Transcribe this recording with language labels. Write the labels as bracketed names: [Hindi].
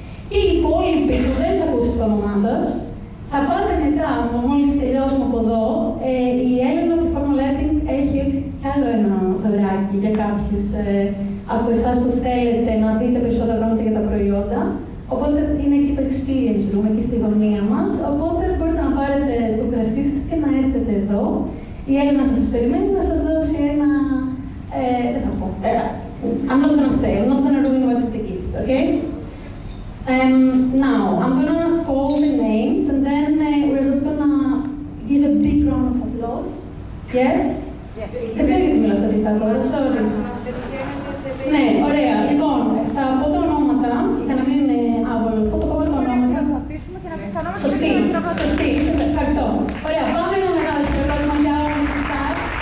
[Greek] Και οι υπόλοιποι που δεν θα ακούσετε το όνομά σας, θα πάτε μετά, μόλις τελειώσουμε από εδώ, η Έλενα από τη Formal Lighting έχει έτσι κι άλλο ένα δωράκι για κάποιους από εσάς που θέλετε να δείτε περισσότερα πράγματα για τα προϊόντα. Οπότε είναι εκεί το experience room, εκεί στη γωνία μας. Οπότε μπορείτε να πάρετε το κρασί σας και να έρθετε εδώ. Η Έλενα θα σας περιμένει να σας δώσει ένα... δεν θα πω. [English] I'm not gonna say, I'm not gonna ruin what is the gift, okay? Now, I'm gonna call the names and then we're just gonna give a big round of applause. Yes? [Greek] Δεν ξέρω γιατί μιλάω στα αγγλικά τώρα, sorry. Ναι, ωραία. Λοιπόν, θα πω τα ονόματα, για να μην είναι άβολο αυτό, θα πω τα ονόματα. Σωστή, σωστή. Ευχαριστώ. Ωραία, πάμε ένα μεγάλο ερώτημα για όλους εσάς.